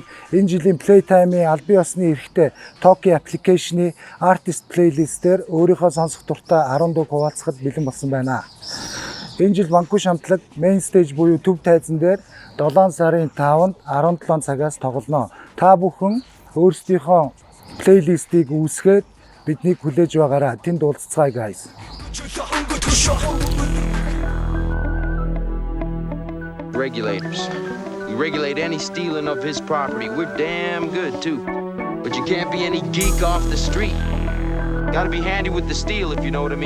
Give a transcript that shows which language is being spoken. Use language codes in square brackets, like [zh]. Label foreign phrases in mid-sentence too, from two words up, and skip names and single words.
[mn] Энэ жилийн Playtime-ийн албан ёсны эрхтэй Toki application-ы [en] artist playlist- [mn] ээр өөрийнхөө сонсох дуртай 10 дуу хуваалцахад бэлэн болсон байна. Энэ жил Ванкуш хамтлаг [en] main stage [mn] буюу төв тайзан дээр 7 сарын 5-нд 17 цагаас тоглоно. Та бүхэн өөрсдийнхөө playlist-ийг үүсгээд биднийг хүлээж байгаарай. Тэнд уулзцгаая guys. [en] Regulators. We regulate any stealing of his property. We're damn good too. But you can't be any geek off the street. Gotta be handy with the steel if you know what I mean.